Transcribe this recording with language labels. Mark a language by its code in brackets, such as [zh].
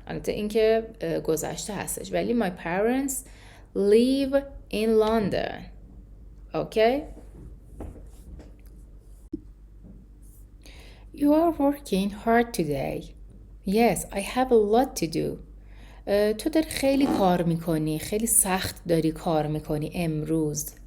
[fa] البته این که گذشته هستش ولی [en] my parents live in London. Okay? You are working hard today. Yes, I have a lot to do. [fa] تو داری خیلی کار میکنی، خیلی سخت داری کار میکنی امروز.